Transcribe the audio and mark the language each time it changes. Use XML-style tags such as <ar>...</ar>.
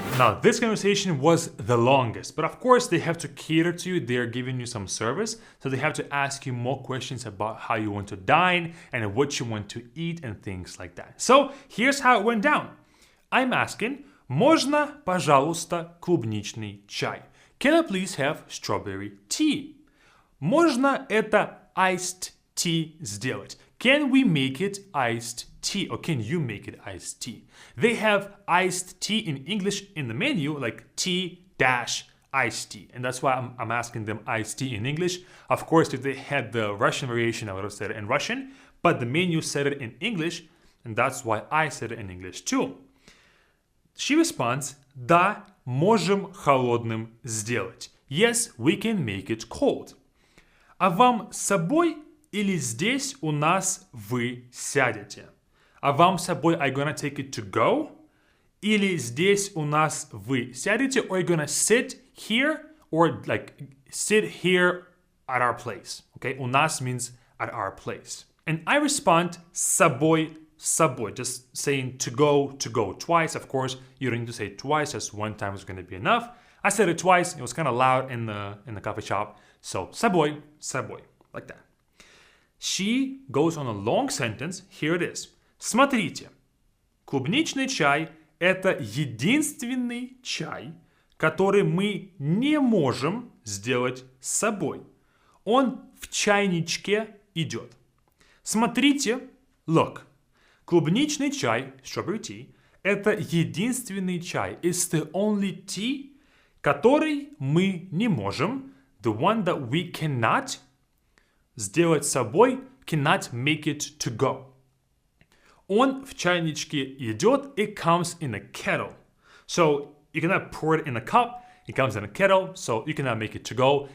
<en>Now, this conversation was the longest, but of course they have to cater to you. They're giving you some service, so they have to ask you more questions about how you want to dine and what you want to eat and things like that. So, here's how it went down. I'm asking,</en> <ru>можно, пожалуйста, клубничный чай?</ru> <en>Can I please have strawberry tea?</en> <ru>Можно это iced tea сделать?</ru> <en>Can we make it iced tea? Or can you make it iced tea? They have iced tea in English in the menu, like tea-iced tea. And that's why I'm asking them iced tea in English. Of course, if they had the Russian variation, I would have said it in Russian. But the menu said it in English, and that's why I said it in English too. She responds,</en> <ru>да, можем холодным сделать.</ru> <en>Yes, we can make it cold.</en> <ru>А вам с собой или здесь у нас вы сядете? А вам с собой</ru> <en>are you gonna take it to go?</en> <ru>Или здесь у нас вы сядете?</ru> <en>Or are you gonna sit here? Or like sit here at our place. Okay,</en> <ru>у нас</ru> <en>means at our place. And I respond</en> <ru>с собой,</ru> <en>just saying to go twice. Of course, you don't need to say it twice, just one time is going to be enough. I said it twice, it was kind of loud in the coffee shop. So, с собой, like that. She goes on a long sentence, here it is.</en> <ru>Смотрите, клубничный чай – это единственный чай, который мы не можем сделать с собой. Он в чайничке идет. Смотрите,</ru> <en>look.</en> <ru>Клубничный чай,</ru> <en>strawberry tea,</en> <ru>это единственный чай.</ru> <en>It's the only tea,</en> <ru>который мы не можем,</ru> <en>the one that we cannot</en> <ru>сделать с собой,</ru> <en>cannot make it to go.</en> <ru>Он в чайничке идет,</ru> <en>it comes in a kettle. So you cannot pour it in a cup, it comes in a kettle, so you cannot make it to go.</en>